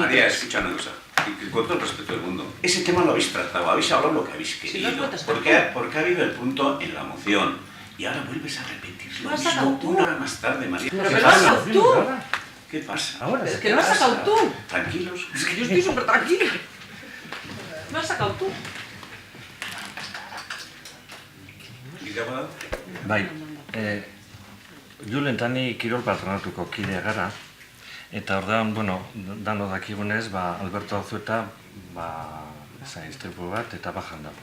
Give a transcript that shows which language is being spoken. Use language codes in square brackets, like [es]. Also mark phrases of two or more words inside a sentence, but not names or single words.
[es] María, escucha una cosa, con todo el respeto del mundo. Ese tema lo habéis tratado, habéis hablado lo que habéis querido. Porque ha habido el punto en la moción. Y ahora vuelves a repetir lo mismo 1 hora más tarde, María. Pero que lo has sacado tú. ¿Qué pasa? Ahora, Es que lo has sacado tú. Tranquilos. Es que yo estoy súper tranquila. Lo has sacado tú. [eu] Bai, Julen eta ni kirol patronatuko kidea gara, eta ordean, dano dakigunez, Alberto Azueta, istripu bat, eta bajan dago.